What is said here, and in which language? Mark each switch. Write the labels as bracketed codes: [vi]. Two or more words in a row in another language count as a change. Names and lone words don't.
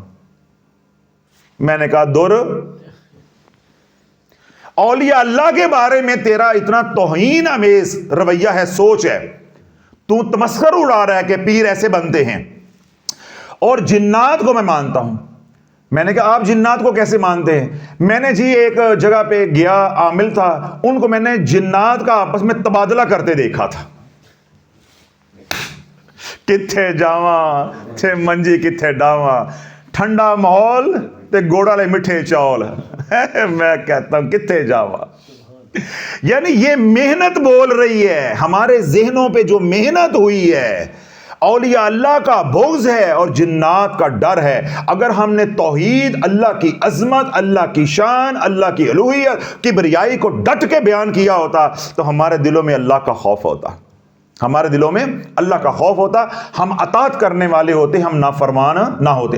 [ur] میں نے کہا دور، اولیاء اللہ کے بارے میں تیرا اتنا توہین آمیز رویہ ہے، سوچ ہے، تو تمسخر اڑا رہا ہے کہ پیر ایسے بنتے ہیں، اور جنات کو میں مانتا ہوں. میں نے کہا آپ جنات کو کیسے مانتے ہیں؟ میں نے جی ایک جگہ پہ گیا، عامل تھا، ان کو میں نے جنات کا آپس میں تبادلہ کرتے دیکھا تھا. [pa] کتھے جاواں تھے منجی کتھے ڈاواں، ٹھنڈا ماحول تے گوڑا لے مٹھے چاول. [ur] میں کہتا ہوں [pa] کتھے جاواں، [ur] یعنی یہ محنت بول رہی ہے، ہمارے ذہنوں پہ جو محنت ہوئی ہے، اولیاء اللہ کا بغض ہے اور جنات کا ڈر ہے. اگر ہم نے توحید، اللہ کی عظمت، اللہ کی شان، اللہ کی الوہیت، کبریائی کو ڈٹ کے بیان کیا ہوتا تو ہمارے دلوں میں اللہ کا خوف ہوتا، ہمارے دلوں میں اللہ کا خوف ہوتا، ہم اطاعت کرنے والے ہوتے، ہم نافرمان نہ ہوتے.